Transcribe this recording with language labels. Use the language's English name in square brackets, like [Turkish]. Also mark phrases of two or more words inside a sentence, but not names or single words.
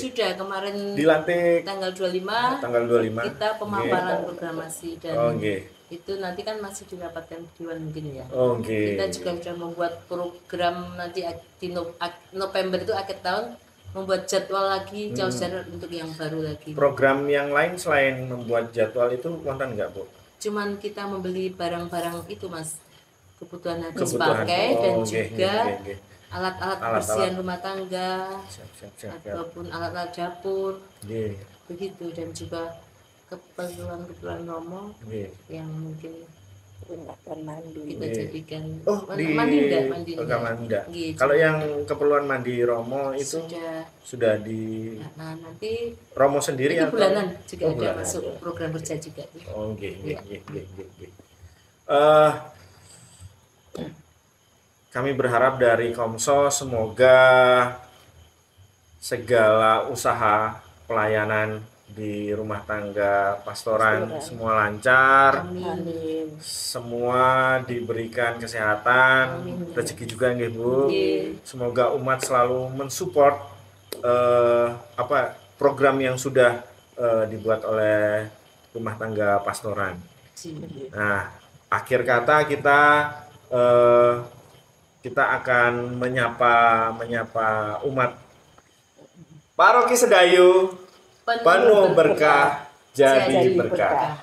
[Indonesian] Sudah kemarin dilantik tanggal 25. Kita pemaparan programasi dan itu nanti kan masih dirapatkan Dewan mungkin ya. Kita juga sudah membuat program nanti di November itu akhir tahun, membuat jadwal lagi [Javanese] caos dahar [Indonesian] untuk yang baru lagi. Program yang lain selain membuat jadwal itu wonten nggak Bu? Cuman kita membeli barang-barang itu Mas, kebutuhan habis pakai dan juga alat-alat kebersihan rumah tangga ataupun alat-alat dapur begitu, dan juga keperluan Romo yang mungkin gunakan mandi. Kita jadikan Oh, mandi enggak? kamar enggak. Iya, Kalau yang keperluan mandi Romo itu sudah. di Nah, nanti Romo sendiri itu atau bulanan juga Oh, ada bulanan. masuk program kerja juga. [Javanese] Oh, nggih, nggih, [Indonesian] Iya. [Javanese] nggih, nggih, nggih. [Indonesian] Kami berharap dari Komso semoga segala usaha pelayanan di rumah tangga pastoran semua lancar, Amin. semua diberikan kesehatan, Amin. rezeki juga nggih Bu. Nggih. Semoga umat selalu mensupport program yang sudah dibuat oleh rumah tangga pastoran. Nah, akhir kata kita akan menyapa umat Paroki Sedayu penuh berkah jadi berkah.